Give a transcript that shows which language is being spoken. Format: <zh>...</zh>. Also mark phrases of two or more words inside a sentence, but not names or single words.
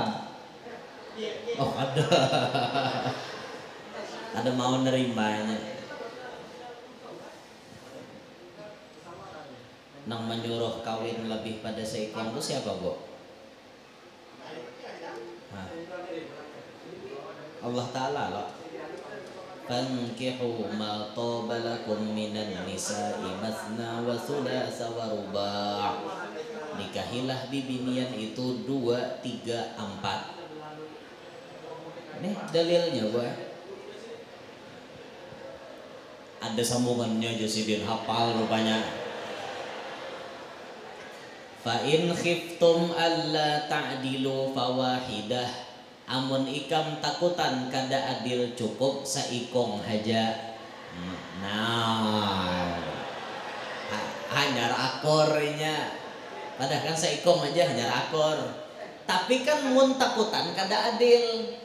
<bjn>Oh ada. Ada mau nerimanya. Nang menyuruh kawin lebih pada seikong itu siapa bu? Nah. Allah Ta'ala loh.</bjn> <ar>فانكحوا ما طاب لكم من النساء مثنى وثلاث ورباع'.</ar> <bjn>Nikahilah bibinian itu 2, 3, 4. Nih dalilnya bu. Ada sambungannya Josidin hafal rupanya.</bjn> <ar>فإن خفتم ألا تعدلوا فواحدة.</ar> <bjn>Amun ikam takutan kada adil cukup saikong haja. Nah, hanyar akornya. Padahal kan saikong aja hanyar akor. Tapi kan mun takutan kada adil.</bjn>